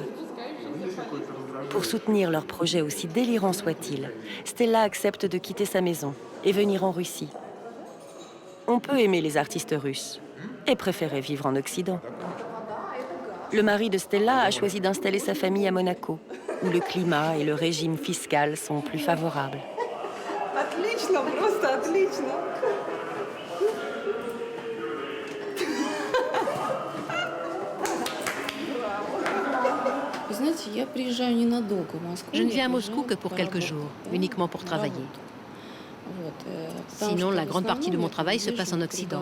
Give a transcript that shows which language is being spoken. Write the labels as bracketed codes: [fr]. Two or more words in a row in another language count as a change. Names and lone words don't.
[fr] Pour soutenir leur projet aussi délirant soit-il, Stella accepte de quitter sa maison et venir en Russie. On peut aimer les artistes russes et préférer vivre en Occident. Le mari de Stella a choisi d'installer sa famille à Monaco, où le climat et le régime fiscal sont plus favorables. [ru] Отлично, просто отлично. [fr] Je ne viens à Moscou que pour quelques jours, uniquement pour travailler. Sinon, la grande partie de mon travail se passe en Occident.